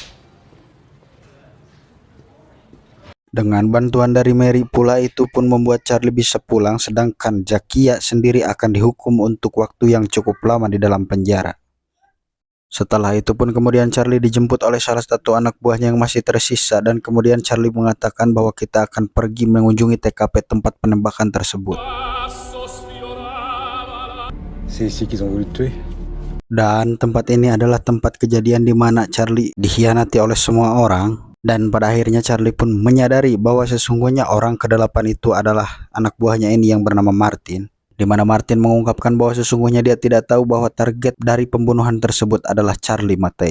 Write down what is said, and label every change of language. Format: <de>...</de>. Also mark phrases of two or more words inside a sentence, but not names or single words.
<id>Dengan bantuan dari Mary pula itu pun membuat Charlie bisa pulang, sedangkan Zakia sendiri akan dihukum untuk waktu yang cukup lama di dalam penjara. Setelah itu pun kemudian Charlie dijemput oleh salah satu anak buahnya yang masih tersisa, dan kemudian Charlie mengatakan bahwa kita akan pergi mengunjungi TKP tempat penembakan tersebut.</id> <fr>C'est ici qu'ils ont voulu te tuer.</fr> <id>Dan tempat ini adalah tempat kejadian di mana Charlie dikhianati oleh semua orang. Dan pada akhirnya Charlie pun menyadari bahwa sesungguhnya orang ke-8 itu adalah anak buahnya ini yang bernama Martin. Di mana Martin mengungkapkan bahwa sesungguhnya dia tidak tahu bahwa target dari pembunuhan tersebut adalah Charlie Mattei.</id>